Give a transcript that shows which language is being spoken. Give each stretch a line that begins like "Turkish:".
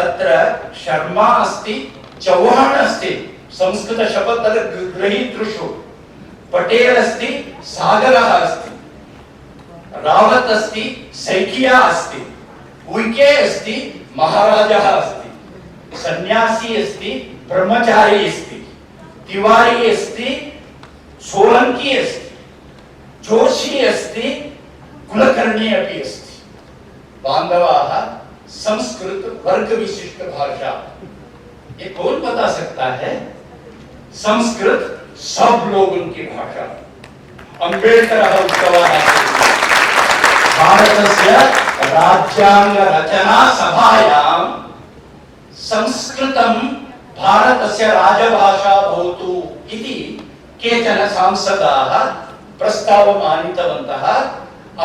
Sanskrit: अत्र शर्मा अस्ति, चौहान अस्ति, संस्कृत शपथ ग्रहीतृषु, पटेल अस्ति, सागरः अस्ति, रावत अस्ति, सैकिया अस्ति, उइके अस्ति, महाराजः अस्ति, सन्यासी अस्ति, ब्रह्मचारी अस्ति, तिवारी अस्ति, सोलंकी अस्ति, जोशी अस्ति, कुलकर्णी अपि अस्ति। बांधवाः, संस्कृत वर्ग विशिष्ट भाषा,
Hindi: ये कौन बता सकता है? संस्कृत सब लोगों की भाषा।
Sanskrit: अम्बेडकरः उक्तवान् भारतस्य राज्यांग रचना सभायां संस्कृतं भारतस्य राजभाषा भवतु इति केचन सांसदाः प्रस्तावम् आनीतवन्तः।